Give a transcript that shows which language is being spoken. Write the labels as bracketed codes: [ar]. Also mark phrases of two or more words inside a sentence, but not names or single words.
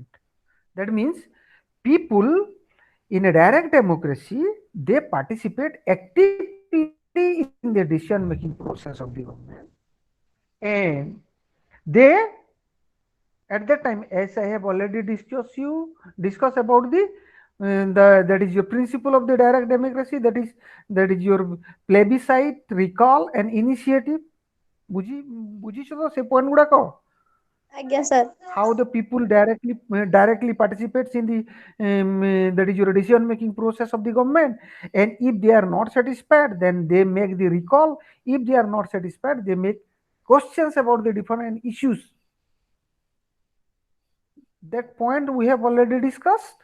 [en] That means people in a direct democracy, they participate actively in the decision making process of the government, and they at that time, as I have already discussed about the that is your principle of the direct democracy, that is your plebiscite, recall and initiative. [or] ବୁଝିଛ ତ ସେ ପଏଣ୍ଟ ଗୁଡାକ? ଆଜ୍ଞା ସାର୍। [en] How the people directly participates in the that is your decision making process of the government, and if they are not satisfied, then they make the recall. If they are not satisfied, they make questions about the different issues. That point we have already discussed.